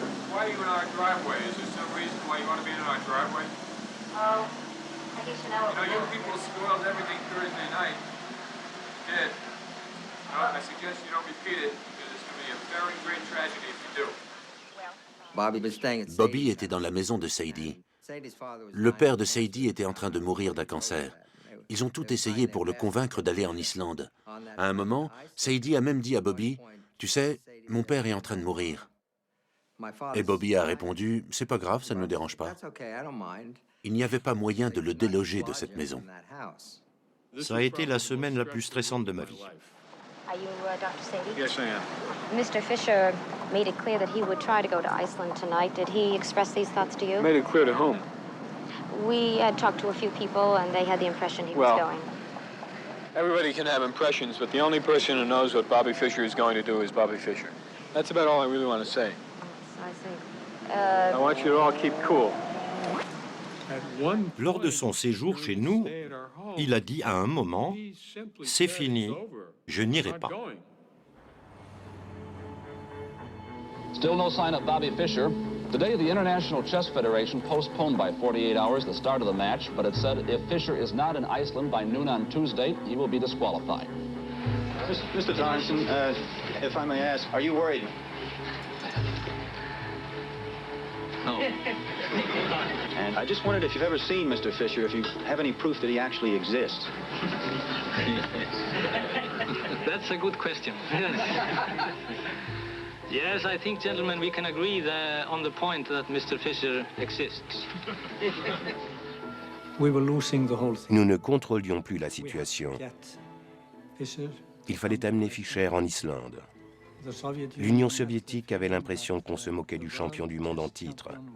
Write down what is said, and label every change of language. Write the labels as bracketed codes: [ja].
[en] Why are you in our driveway? Is there some reason why you want to be in our driveway? Oh, I guess you know what You know, you people spoiled everything Thursday night. You did. I suggest you don't repeat it, because it's going to be a very great tragedy if you do. [fr] Bobby était dans la maison de Sadie. Le père de Sadie était en train de mourir d'un cancer. Ils ont tout essayé pour le convaincre d'aller en Islande. À un moment, Sadie a même dit à Bobby, « Tu sais, mon père est en train de mourir. » Et Bobby a répondu, « C'est pas grave, ça ne me dérange pas. » Il n'y avait pas moyen de le déloger de cette maison. Ça a été la semaine la plus stressante de ma vie. [en] Are you Dr. Sadie? Yes, I am. Mr. Fischer made it clear that he would try to go to Iceland tonight. Did he express these thoughts to you? Made it clear to whom? We had talked to a few people, and they had the impression he was going. Everybody can have impressions, but the only person who knows what Bobby Fischer is going to do is Bobby Fischer. That's about all I really want to say. I see. I want you to all keep cool. [fr] Lors de son séjour chez nous, il a dit à un moment, « C'est fini, je n'irai pas. » [en] Still no sign of Bobby Fischer. Today, the International Chess Federation postponed by 48 hours the start of the match, but it said if Fischer is not in Iceland by noon on Tuesday, he will be disqualified. Mr. Johnson, if I may ask, are you worried? No. And I just wondered if you've ever seen Mr. Fisher, if you have any proof that he actually exists. That's a good question. Yes, I think, gentlemen, we can agree on the point that Mr. Fisher exists. We were losing the whole thing. [fr] Nous ne contrôlions plus la situation. Il fallait amener Fischer en Islande. L'Union soviétique avait l'impression qu'on se moquait du champion du monde en titre.